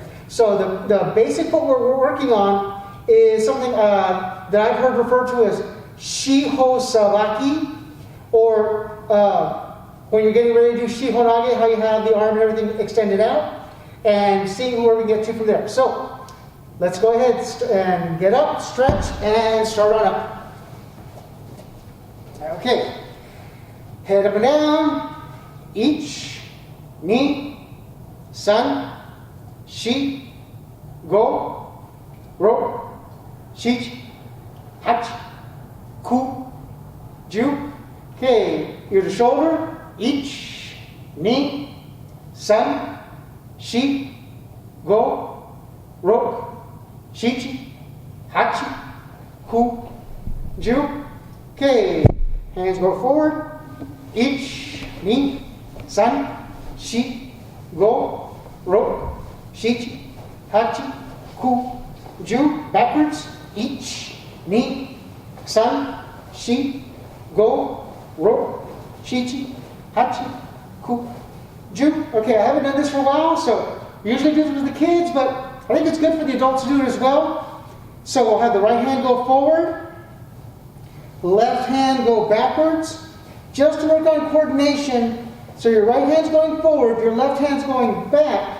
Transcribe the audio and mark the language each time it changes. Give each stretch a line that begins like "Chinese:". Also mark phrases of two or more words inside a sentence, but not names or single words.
English: So the basic footwork we're working on is something that I've heard referred to as
Japanese: 四方捌き,
English: or when you're getting ready to do shihonage, how you have the arm and everything extended out, and seeing where we get to from there. So let's go ahead and get up, stretch, and start on up. Okay, head up and down, ich,
Japanese: ni, さん、し、ご、ろ, しち、はち、く、じゅう.
English: Okay, ear to shoulder, ich,
Japanese: ni, さん、し、ご、ろ, しち、はち、く、じゅう.
English: Okay, hands go forward, ich,
Japanese: ni, さん、し、ご、ろ, しち、はち、く、じゅう.
English: Backwards,
Japanese: いち、に, さん、し、ご、ろ, しち、はち、く、じゅう.
English: Okay, I haven't done this for a while, so we usually do this with the kids, but I think it's good for the adults to do it as well. So we'll have the right hand go forward, left hand go backwards, just to work on coordination. So your right hand's going forward, your left hand's going back.